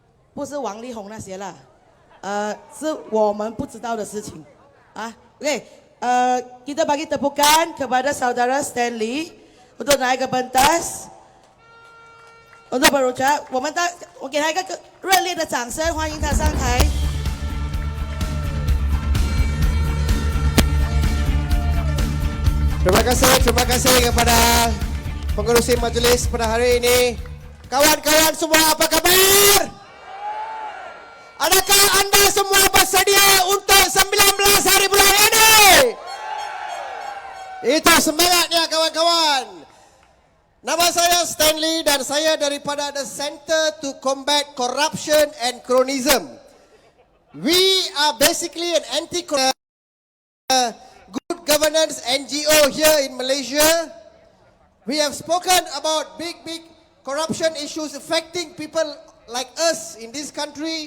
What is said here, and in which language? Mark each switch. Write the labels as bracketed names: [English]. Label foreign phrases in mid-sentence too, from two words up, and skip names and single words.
[Chinese] 不是王力宏那些啦，是我们不知道的事情啊。 [Malay] Oke, kita bagi tepukan kepada saudara Stanley untuk naik ke pentas untuk berucap. [Chinese] 我给他一个热烈的掌声，欢迎他上台。 [Malay] Terima kasih kepada pengerusi majlis pada hari ini. Kawan-kawan semua, apa kabar? Adakah anda semua bersedia untuk 19 hari bulan ini? Itu semangatnya kawan-kawan. Nama saya Stanley dan saya daripada the Center to Combat Corruption and Cronyism. [English] We are basically an anti-corruption good governance NGO here in Malaysia. We have spoken about big corruption issues affecting people like us in this country.